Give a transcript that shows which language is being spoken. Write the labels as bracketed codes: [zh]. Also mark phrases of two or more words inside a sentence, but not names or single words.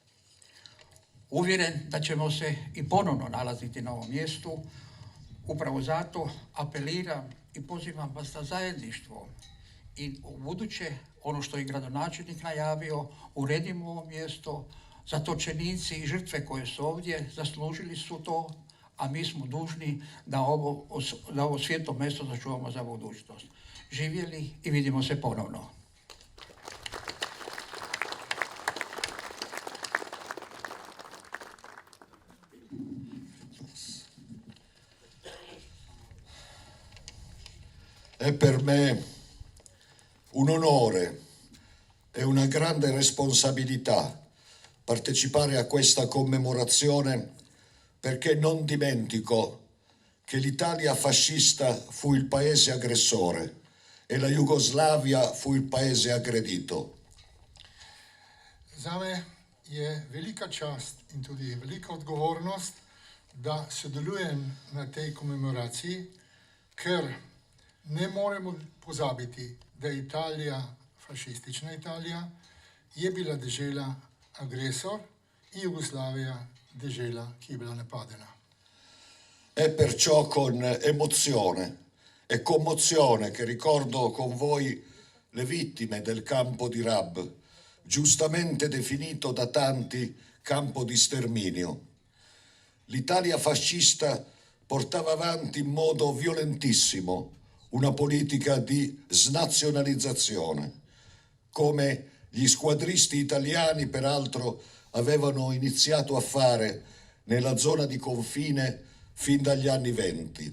[hr] Uvjeren da ćemo se i ponovno nalaziti na ovom mjestu, upravo zato apeliram i pozivam vas na zajedništvo i u buduće, ono što je gradonačelnik najavio, uredimo ovo mjesto, zatočenici i žrtve koje su ovdje zaslužili su to, a mi smo dužni da ovo svijetlo mjesto začuvamo za budućnost. Živjeli i vidimo se ponovno. [it] È per me un onore e una grande responsabilità partecipare a questa commemorazione perché non dimentico che l'Italia fascista fu il paese aggressore e la Jugoslavia fu il paese aggredito. [sl] Zame je velika čast in tudi velika odgovornost, da sodelujem na tej komemoraciji, ker ne moremo pozabiti, da je Italija, fašistična Italija, je bila dežela agresor in Jugoslavija dežela, ki je bila napadena. [it] È perciò con emozione e commozione che ricordo con voi le vittime del campo di Rab, giustamente definito da tanti campo di sterminio. L'Italia fascista portava avanti in modo violentissimo una politica di snazionalizzazione, come gli squadristi italiani peraltro avevano iniziato a fare nella zona di confine fin dagli anni '20.